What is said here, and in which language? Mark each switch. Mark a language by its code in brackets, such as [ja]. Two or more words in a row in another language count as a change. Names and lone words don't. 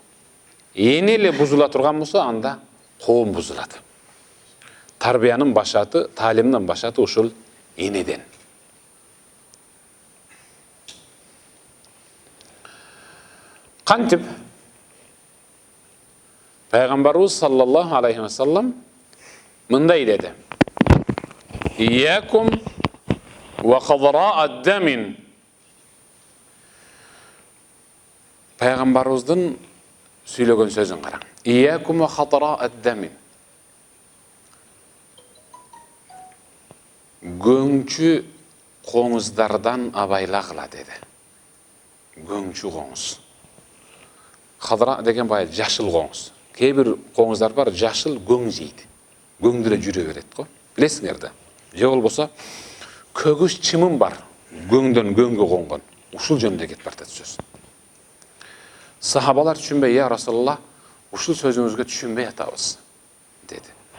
[ky] Эне эле бузула турган болсо, анда коом бузулат. Тарбиянын башаты, талимдин башаты ушул энеден. Кантип Пайгамбарыбыз [ar] صلى الله عليه وسلم [ky] мындай деди: [ar] إياكم وخضراء الدمن. [ky] Пайгамбарыбыздын сүйлөгөн сөзүн караң. [ar] إياكم وخضراء الدمن. [ky] Гөңчү коңуздардан абайлагыла деди. Гөңчү коңуз. Кадра деген бай жашыл коңуз. Кээ бир коңуздар бар, жашыл göң жейт. Göңдү эле жүрө берет го. Билесиңер да. Же болбосо көгүс чымын бар. Göңдөн göңгө конгон. Ушул жөнүндө кетип барат сөз. Сахабалар түшүнбөй, [ar] يا رسول الله, [ky] ушул сөзүңүзгө түшүнбөй атабыз, деди.